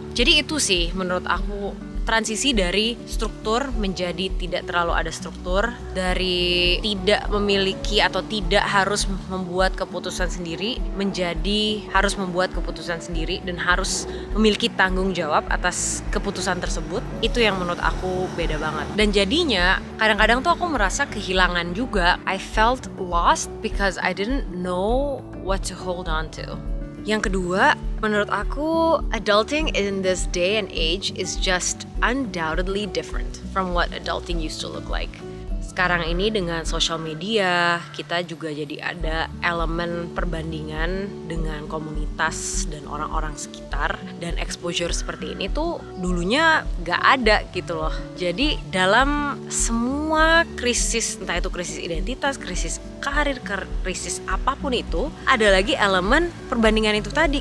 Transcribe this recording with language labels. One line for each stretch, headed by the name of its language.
Indonesian: Jadi itu sih menurut aku transisi dari struktur menjadi tidak terlalu ada struktur, dari tidak memiliki atau tidak harus membuat keputusan sendiri menjadi harus membuat keputusan sendiri dan harus memiliki tanggung jawab atas keputusan tersebut. Itu yang menurut aku beda banget. Dan jadinya kadang-kadang tuh aku merasa kehilangan juga.
English: I felt lost because I didn't know what to hold on to.
Indonesian: Yang kedua, menurut aku
English: adulting in this day and age is just undoubtedly different from what adulting used to look like.
Indonesian: Sekarang ini dengan social media, kita juga jadi ada elemen perbandingan dengan komunitas dan orang-orang sekitar, dan exposure seperti ini tuh dulunya gak ada gitu loh. Jadi dalam semua krisis, entah itu krisis identitas, krisis karir, krisis apapun itu, ada lagi elemen perbandingan itu tadi.